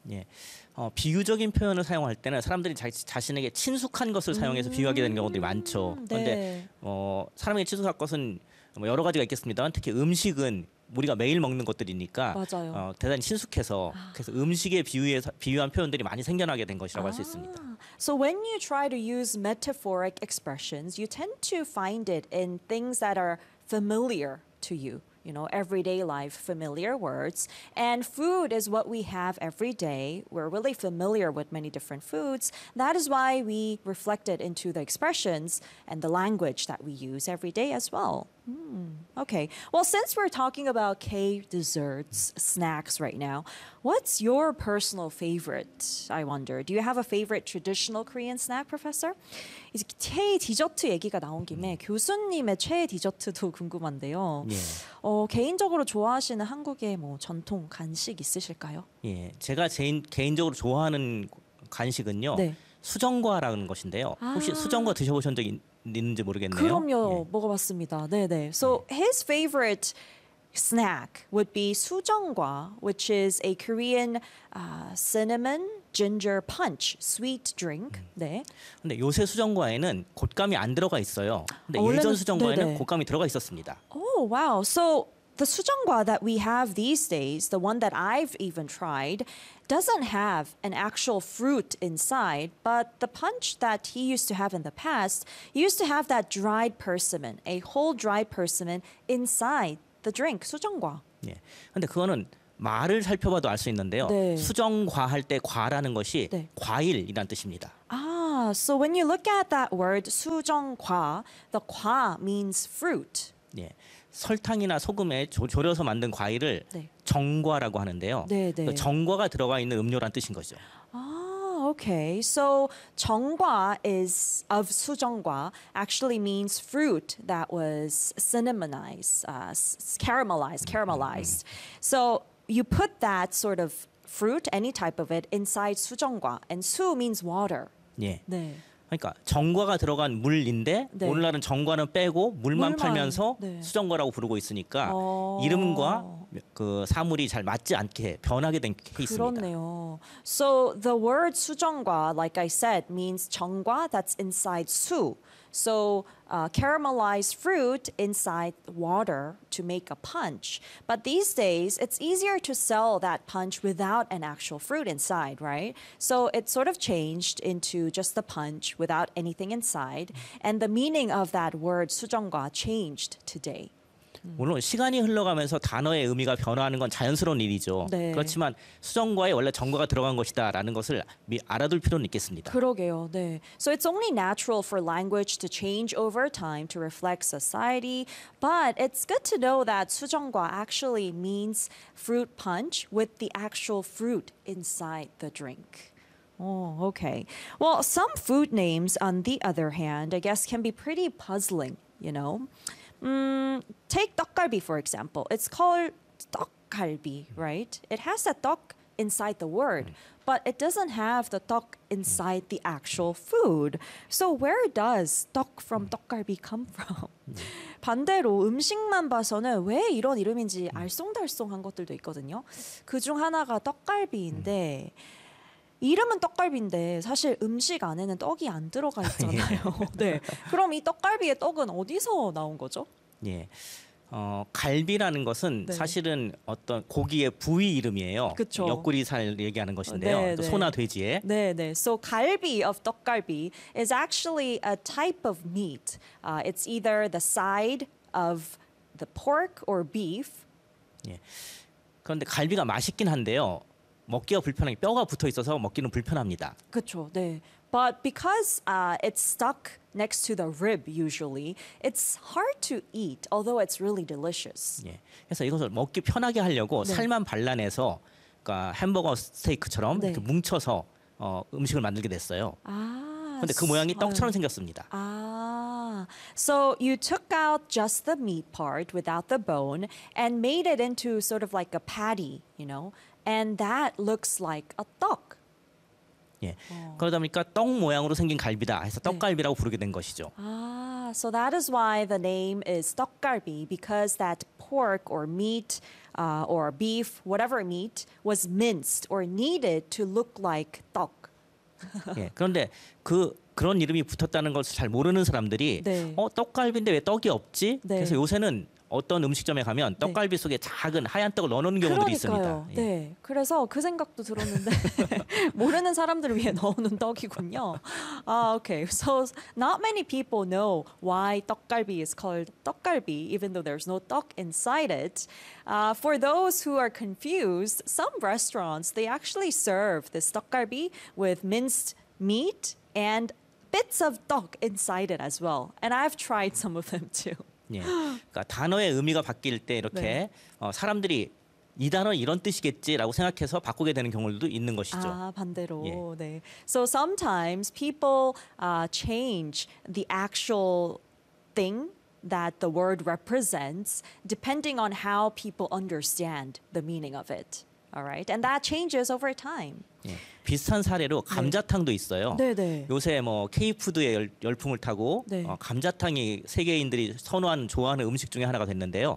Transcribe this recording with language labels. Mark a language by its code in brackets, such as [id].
[ko] 예, 비유적인 표현을 사용할 때는 사람들이 자신에게 친숙한 것을 사용해서 비유하게 되는 경우들이 많죠. 그런데 네. 사람에게 친숙한 것은 뭐 여러 가지가 있겠습니다만 특히 음식은 우리가 매일 먹는 것들이니까 맞아요. 대단히 친숙해서 그래서 음식에 비유한 표현들이 많이 생겨나게 된 것이라고 할 수 있습니다. [en] So when you try to use metaphoric expressions, you tend to find it in things that are familiar to you. You know, everyday life, familiar words. And food is what we have every day. We're really familiar with many different foods. That is why we reflect it into the expressions and the language that we use every day as well. Okay. Well, since we're talking about K-desserts, snacks right now, what's your personal favorite, I wonder? Do you have a favorite traditional Korean snack, Professor? [ko] 이제 K-디저트 얘기가 나온 김에 교수님의 최애 디저트도 궁금한데요. 예. 개인적으로 좋아하시는 한국의 뭐 전통 간식 있으실까요? 예, 제가 개인적으로 좋아하는 간식은요. 네. 수정과라는 것인데요. 혹시 수정과 드셔보신 적이 있는지 모르겠네요. 그럼요. 예. 먹어봤습니다. 네네. [en] So his favorite snack would be 수정과, which is a Korean cinnamon ginger punch sweet drink. [ko] 네. 근데 요새 수정과에는 곶감이 안 들어가 있어요. 근데 예전 수정과에는 네네. 곶감이 들어가 있었습니다. [en] Oh, wow. So the 수정과 that we have these days, the one that I've even tried, doesn't have an actual fruit inside, but the punch that he used to have in the past, he used to have that dried persimmon, a whole dried persimmon inside the drink, 수정과. [ko] 예. 근데 그거는 말을 살펴봐도 알 수 있는데요. 네. 수정과 할 때 과라는 것이 네. 과일이란 뜻입니다. [en] 아, so when you look at that word 수정과, the 과 means fruit. [ko] 예. 설탕이나 소금에 조려서 만든 과일을 네. 정과라고 하는데요. 네, 네. 그러니까 정과가 들어가 있는 음료란 뜻인 거죠. [en] 아, okay. So 정과 is of 수정과 actually means fruit that was cinnamonized, caramelized. So you put that sort of fruit, any type of it, inside 수정과, and 수 means water. [ko] 예. 네. 그러니까 정과가 들어간 물인데 네. 오늘날은 정과는 빼고 물만 팔면서 네. 수정과라고 부르고 있으니까 이름과 그 사물이 잘 맞지 않게 변하게 된 케이스입니다. 그렇네요. [en] So the word 수정과, like I said, means 정과 that's inside 수. So caramelized fruit inside water to make a punch. But these days, it's easier to sell that punch without an actual fruit inside, right? So it sort of changed into just the punch without anything inside. And the meaning of that word 수정과 changed today. [ko] 물론 시간이 흘러가면서 단어의 의미가 변화하는 건 자연스러운 일이죠. 네. 그렇지만 수정과에 원래 정과가 들어간 것이다 라는 것을 알아둘 필요는 있겠습니다. 그러게요. 네. [en] So it's only natural for language to change over time to reflect society. But it's good to know that 수정과 actually means fruit punch with the actual fruit inside the drink. Oh, okay. Well, some food names on the other hand, I guess, can be pretty puzzling, you know. Take 떡갈비, for example. It's called 떡갈비, right? It has the 떡 inside the word, but it doesn't have the 떡 inside the actual food. So where does 떡 from 떡갈비 come from? [ko] 반대로 음식만 봐서는 왜 이런 이름인지 알쏭달쏭한 것들도 있거든요. 그중 하나가 떡갈비인데 이름은 떡갈비인데 사실 음식 안에는 떡이 안 들어가 있잖아요. 네. 그럼 이 떡갈비의 떡은 어디서 나온 거죠? 예. 갈비라는 것은 네. 사실은 어떤 고기의 부위 이름이에요. 그쵸. 옆구리 살 얘기하는 것인데요. 네, 또 소나 돼지에. 네, 네. [en] So 갈비 of 떡갈비 is actually a type of meat. It's either the side of the pork or beef. [ko] 예. 그런데 갈비가 맛있긴 한데요. 먹기가 불편하게 뼈가 붙어 있어서 먹기는 불편합니다. 그렇죠. 네. [en] But because it's stuck next to the rib usually, it's hard to eat although it's really delicious. [ko] 예. 그래서 이것을 먹기 편하게 하려고 네. 살만 발라내서 그러니까 햄버거 스테이크처럼 네. 이렇게 뭉쳐서 음식을 만들게 됐어요. 아. 근데 그 모양이 떡처럼 생겼습니다. 아. [en] So you took out just the meat part without the bone and made it into sort of like a patty, you know? And that looks like a 떡. [ko] 예. 오. 그러다 보니까 떡 모양으로 생긴 갈비다 해서 떡갈비라고 네. 부르게 된 것이죠. [en] 아, so that is why the name is 떡갈비 because that pork or meat or beef, whatever meat, was minced or kneaded to look like 떡. [ko] 예. 그런데 그런 이름이 붙었다는 것을 잘 모르는 사람들이 네. 떡갈비인데 왜 떡이 없지? 네. 그래서 요새는 어떤 음식점에 가면 떡갈비 네. 속에 작은 하얀 떡을 넣어놓는 경우도 그러니까요. 있습니다. 예. 네, 그래서 그 생각도 들었는데 모르는 사람들을 위해 넣어놓은 떡이군요. [en] 아, okay. So not many people know why 떡갈비 is called 떡갈비, even though there's no 떡 inside it. For those who are confused, some restaurants they actually serve this 떡갈비 with minced meat and bits of 떡 inside it as well. And I've tried some of them too. [ko] 예. 그러니까 단어의 의미가 바뀔 때 이렇게 네. 사람들이 이 단어 이런 뜻이겠지라고 생각해서 바꾸게 되는 경우도 있는 것이죠. 아, 반대로. 예. 네. [en] So sometimes people change the actual thing that the word represents depending on how people understand the meaning of it. All right? And that changes over time. [ko] 예. 비슷한 사례로 감자탕도 있어요. 네네. 요새 뭐 K푸드의 열풍을 타고 네. 감자탕이 세계인들이 선호하는 좋아하는 음식 중에 하나가 됐는데요.